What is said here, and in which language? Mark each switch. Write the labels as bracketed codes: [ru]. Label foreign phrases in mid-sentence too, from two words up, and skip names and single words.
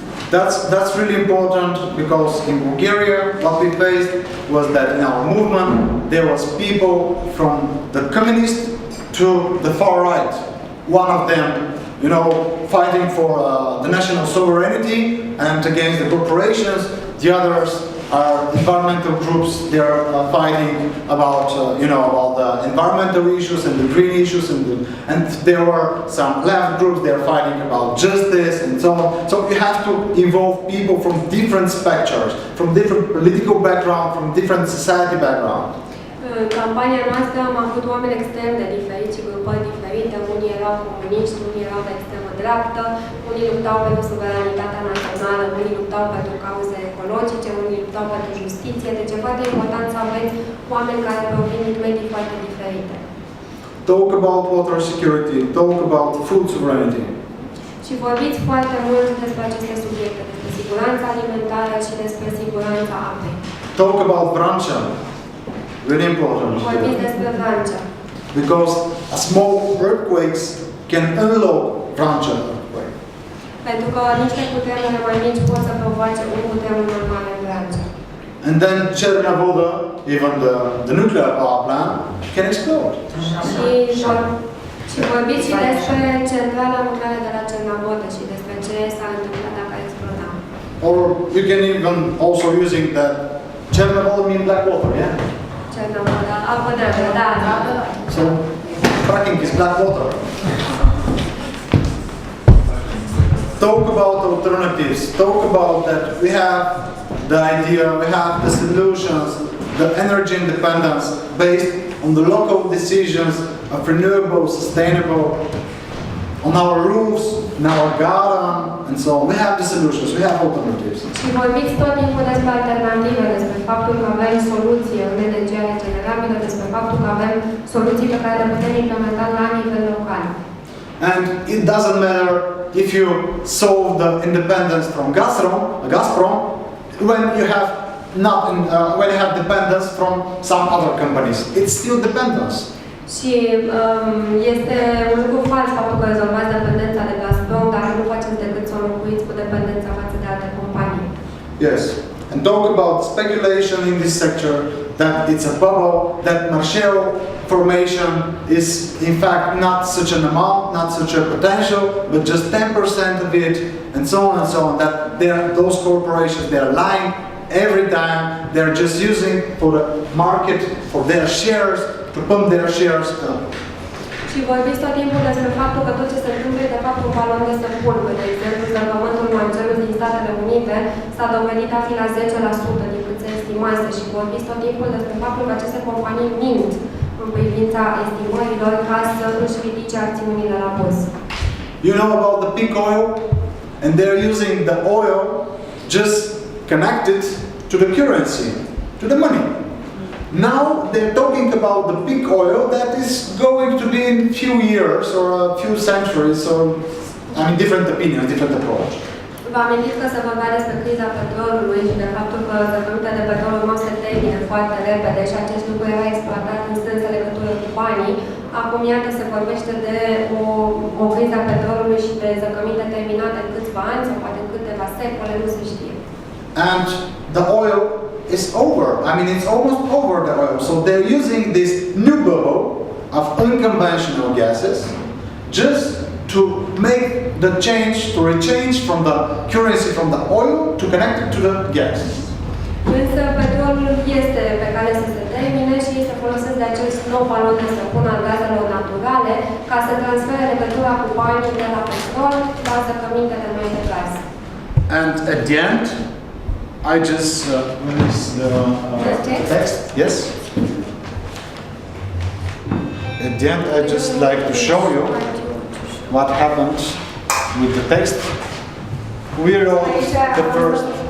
[en] That's really important because in Bulgaria what we faced was that in our movement there was people from the communist to the far right. One of them, you know, fighting for the national sovereignty and against the corporations. The others are environmental groups. They are fighting about, about the environmental issues and the green issues, and there were some left groups. They are fighting about justice and so on. So you have to involve people from different spectrums, from different political background, from different society background. [ro] În campania noastră am avut oameni extrem de diferiți și grupări diferite. Unii erau comuniști, unii erau de extremă dreaptă, unii luptau pentru suveranitatea națională, unii luptau pentru cauze ecologice, unii luptau pentru justiție. Deci e foarte important să aveți oameni care provin din medii foarte diferite. [en] Talk about water security, talk about food sovereignty. [ro] Și vorbiți foarte mult despre aceste subiecte, despre siguranța alimentară și despre siguranța apei. [en] Talk about Vrancea. Really important. [ro] Vorbiți despre Vrancea. [en] Because a small earthquakes can unlock Vrancea earthquake. [ro] Pentru că niște cutremure mai mici pot să provoace un cutremur mai mare în Vrancea. [en] And then Chernobyl, even the nuclear power plant, can explode. [ro] Și vorbiți și despre centrala nucleară de la Chernobyl și despre ce s-a întâmplat dacă a explodat. [en] Or you can even also using that Chernobyl mean black water, yeah? Chernobyl, [ro] apă neagră, da. [en] So fracking is black water. Talk about alternatives. Talk about that we have the idea, we have the solutions, the energy independence based on the local decisions of renewable, sustainable, on our roofs, in our garden, and so on. We have the solutions, we have alternatives. [ro] Și vorbiți tot timpul despre alternative, despre faptul că avem soluții în energia regenerabilă, despre faptul că avem soluții pe care le putem implementa la nivel local. [en] And it doesn't matter if you solve the independence from Gazprom, when you have dependence from some other companies. It's still dependence. [ro] Și este un lucru fals faptul că rezolvați dependența de Gazprom, dar nu faceți decât să o înlocuiți cu dependența față de alte companii. [en] Yes, and and talk about speculation in this sector, that it's a bubble, that shale formation is in fact not such an amount, not such a potential, but just 10% of it, and so on and so on. That those corporations, they're lying every time. They're just using for the market, for their shares, to pump their shares up. [ro] Și vorbiți tot timpul despre faptul că tot ce se întâmplă e de fapt un balon de stăpână. De exemplu, zăcământul marcelus din Statele Unite s-a dovedit a fi la 10% din cât se estimase și vorbiți tot timpul despre faptul că aceste companii mint în privința estimărilor ca să își ridice acțiunile la bursă. [en] You know about the peak oil? And they're using the oil just connected to the currency, to the money. Now they're talking about the peak oil that is going to be in a few years or a few centuries, or different opinions, different approach. [ro] Vă amintiți că se vorbea despre criza petrolului și de faptul că zăcămintele de petrol urmau să se termine foarte repede și acest lucru era exploatat în strânsă legătură cu banii. Acum, iată, se vorbește de o criză a petrolului și de zăcăminte terminate în câțiva ani sau poate în câteva secole, nu se știe. [en] And the oil is over. It's almost over, the oil. So they're using this new bubble of unconventional gases just to make the change, to rechange from the currency from the oil to connect it to the gas. [ro] Însă petrolul este pe care să se termine și se folosesc de acest nou balon de stăpână al gazelor naturale ca să transfere legătura cu banii de la petrol la zăcămintele noi de gaz. [en] And at the end, I just release the text. Yes. At the end, I just like to show you what happened with the text. We wrote the first.